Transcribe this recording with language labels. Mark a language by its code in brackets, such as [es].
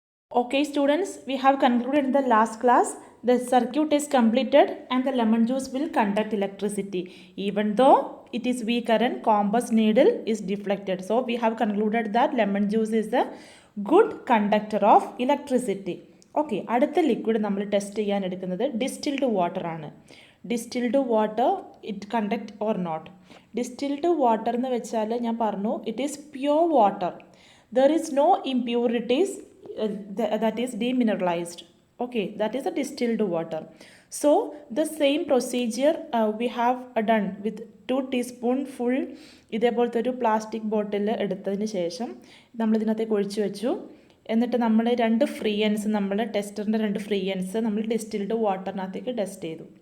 [en] Okay, students, we have concluded in the last class. The circuit is completed and the lemon juice will conduct electricity. Even though it is weak current, compass needle is deflected. So, we have concluded that lemon juice is a good conductor of electricity. [ml] Okay, അടുത്ത liquid നമ്മൾ test ചെയ്യാൻ എടുക്കുന്നത് distilled water ആണ്. [en] Distilled water it conduct or not. Distilled water [ml] എന്ന് വെച്ചാൽ ഞാൻ പറഞ്ഞു [en] It is pure water. There is no impurities that is demineralized. Okay, that is a distilled water. So the same procedure we have done with 2 teaspoon full [ml] ഇതേപോലത്തെ ഒരു plastic bottle എടുത്തതിന് ശേഷം നമ്മൾ ഇതിനകത്തേക്ക് ഒഴിച്ചു വെച്ചു. എന്നിട്ട് നമ്മൾ 2 ഫ്രീ എൻസ്, നമ്മൾ ടെസ്റ്ററിൻ്റെ 2 ഫ്രീ എൻസ് നമ്മൾ ഡിസ്റ്റിൽഡ് വാട്ടറിനകത്തേക്ക് ടെസ്റ്റ് ചെയ്തു.